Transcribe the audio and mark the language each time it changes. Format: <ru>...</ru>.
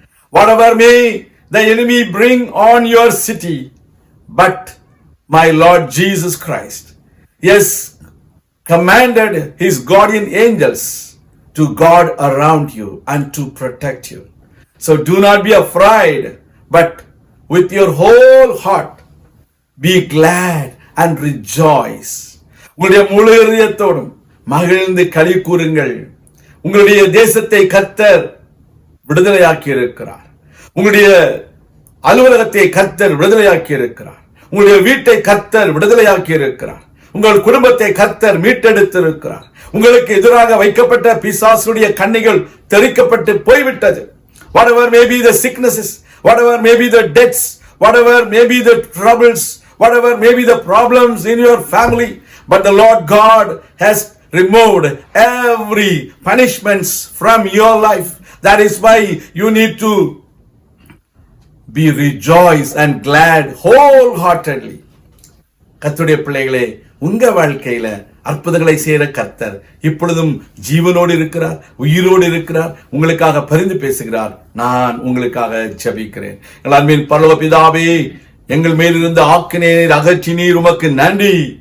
<en>Whatever may the enemy bring on your city, but my Lord Jesus Christ has commanded his guardian angels to guard around you and to protect you. So do not be afraid, but with your whole heart be glad and rejoice.</en> <ta>உங்களுடைய முழு இதயத்தோடும் மகிழ்ந்து களி கூறுங்கள். உங்களுடைய தேசத்தை கர்த்தர் விடுதலையாக்கி இருக்கிறார். உங்களுடைய அலுவலகத்தை கர்த்தர் விடுதலையாக்கி இருக்கிறார். உங்களுடைய வீட்டை கர்த்தர் விடுதலையாக்கி இருக்கிறார். உங்கள் குடும்பத்தை கர்த்தர் மீட்டெடுத்திருக்கிறார். உங்களுக்கு எதிராக வைக்கப்பட்ட பிசாசுடைய கண்ணிகள் தெறிக்கப்பட்டு போய்விட்டது.</ta> <en>Whatever may be the sicknesses, whatever may be the deaths, whatever may be the troubles, whatever may be the problems in your family, but the Lord God has removed every punishments from your life. That is why you need to be rejoice and glad wholeheartedly.</en> <ta>கர்த்தருடைய பிள்ளைகளே, உங்க வாழ்க்கையில அற்புதங்களை செய்கிற கர்த்தர் இப்பொழுதும் ஜீவனோடு இருக்கிறார், உயிரோடு இருக்கிறார், உங்களுக்காக பரிந்து பேசுகிறார். நான் உங்களுக்காக ஜெபிக்கிறேன். எங்கள் அன்பின் பரலோக பிதாவே, எங்கள் மேலிருந்து ஆக்கினையை அகற்றினீர், உமக்கு நன்றி.</ta>